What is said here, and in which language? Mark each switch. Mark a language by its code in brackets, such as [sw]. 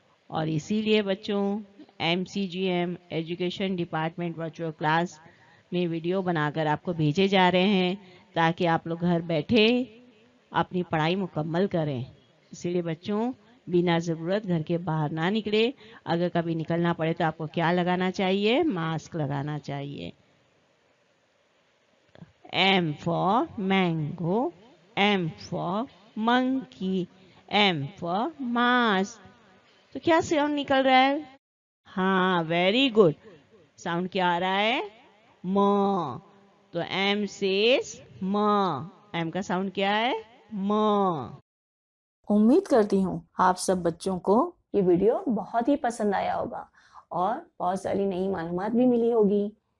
[hi] और इसीलिए बच्चों, MCGM education department virtual class में वीडियो बनाकर आपको भेजे जा रहे हैं, ताकि आप लोग घर बैठे अपनी पढ़ाई मुकम्मल करें। इसीलिए बच्चों, बिना ज़रूरत घर के बाहर ना निकले। अगर कभी निकलना पड़े तो आपको क्या लगाना चाहिए? मास्क लगाना चाहिए। [en] M for mango, M for monkey, M for mask. [hi] तो क्या साउंड निकल रहा है? हाँ, [en] Very good. [hi] साउंड क्या आ रहा है? म। तो [en] M says [hi] म। M का साउंड क्या है? म। उम्मीद करती हूँ आप सब बच्चों को ये वीडियो बहुत ही पसंद आया होगा और बहुत सारी नई मालूमात भी मिली होगी।